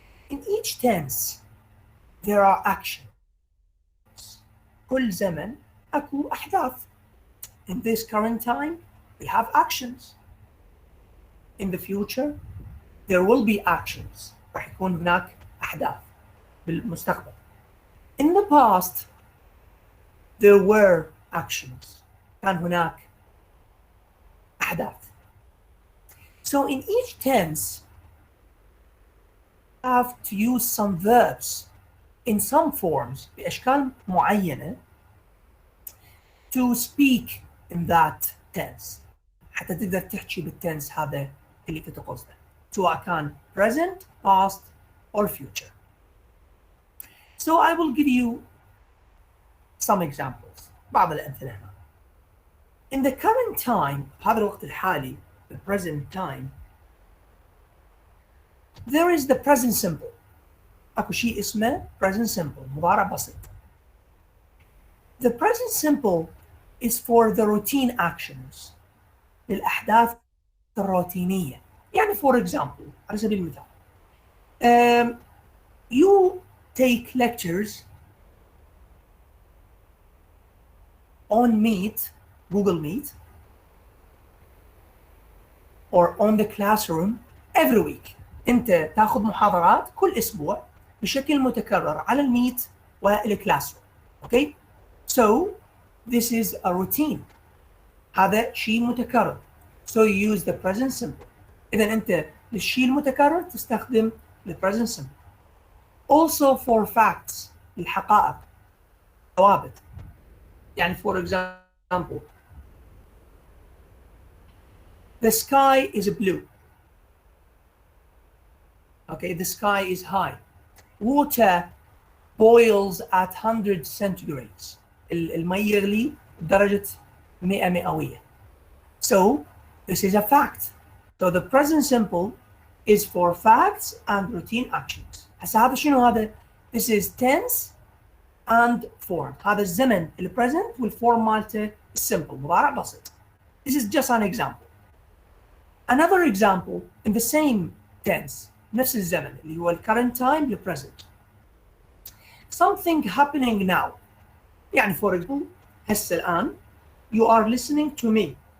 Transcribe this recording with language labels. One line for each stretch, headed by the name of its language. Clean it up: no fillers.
English: In each tense, there are actions.
Arabic: كل زمن أكو أحداث.
English: In this current time, we have actions. In the future, there will be actions.
Arabic: راح يكون هناك أحداث بالمستقبل.
English: In the past, there were actions.
Arabic: كان هناك أحداث.
English: So in each tense, you have to use some verbs in some forms
Arabic: بأشكال معينة
English: to speak in that tense.
Arabic: حتى تقدر تحكي بالتنس هذا اللي تتقصده، سواء كان
English: present, past, or future. So I will give you some examples.
Arabic: بعض الأمثلة هنا.
English: In the current time،
Arabic: هذا الوقت الحالي،
English: the present time, there is the present simple.
Arabic: أكو شيء اسمه present simple، مضارع بسيط.
English: The present simple is for the routine actions،
Arabic: للأحداث الروتينية. يعني
English: for example،
Arabic: على سبيل المثال،
English: you take lectures on Meet, Google Meet, or on the classroom every week.
Arabic: أنت تأخذ محاضرات كل أسبوع بشكل متكرر على الميت والكلاسروم.
English: Okay? So this is a routine.
Arabic: هذا شيء متكرر.
English: So you use the present simple.
Arabic: إذا أنت للشيء المتكرر تستخدم the present simple.
English: Also for facts،
Arabic: الحقائق، ثوابت. يعني
English: for example, the sky is blue. Okay, the sky is high. Water boils at 100 centigrades.
Arabic: المي يغلي بدرجة 100 مئوية.
English: So this is a fact. So the present simple is for facts and routine actions.
Arabic: هسه هذا شنو هذا؟
English: This is tense and form.
Arabic: هذا الزمن present والform مالته simple، مضارع بسيط.
English: This is just an example. Another example in the same tense،
Arabic: نفس الزمن اللي هو
English: current time present. Something happening now.
Arabic: يعني
English: for example
Arabic: هسه الآن
English: you are listening to me.